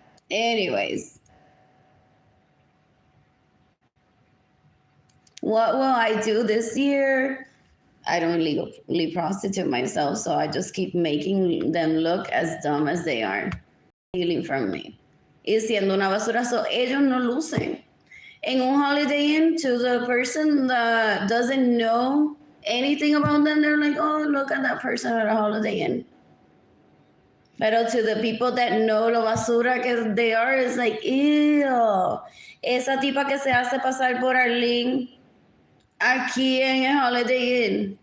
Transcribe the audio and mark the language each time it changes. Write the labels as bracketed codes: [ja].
[en] Anyways. What will I do this year? I don't legally prostitute myself, so I just keep making them look as dumb as they are. Stealing from me. [es] Y siendo una basura, so ellos no lucen. En un [en] Holiday Inn, to the person that doesn't know anything about them, they're like, oh, look at that person at a Holiday Inn. [es] Pero [en] to the people that know [es] lo basura que [en] they are, it's like, ew. [es] Esa tipa que se hace pasar por Arlene aquí en el Holiday Inn.